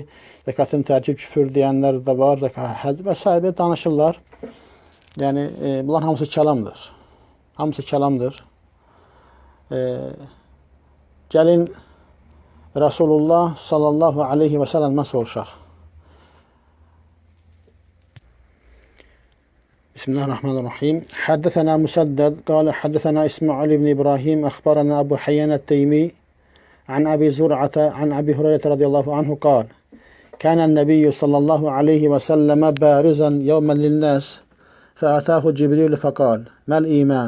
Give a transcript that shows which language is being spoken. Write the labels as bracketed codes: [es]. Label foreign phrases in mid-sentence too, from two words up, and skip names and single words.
[az] Zəkatın tərki küfür deyənlər də var. Həcc və s. danışırlar. Yəni bunlar hamısı kəlamdır. Hamısı kəlamdır. Gəlin Rasulullah [ar] صلى الله عليه وسلم [az] soruşaq. [ar] بسم الله الرحمن الرحيم. حدثنا مسدد قال حدثنا إسماعيل بن إبراهيم أخبرنا أبو حيان التيمي عن أبي زرعة عن أبي هريرة رضي الله عنه قال كان النبي صلى الله عليه وسلم بارزا يوما للناس فأتاه جبريل فقال ما الإيمان؟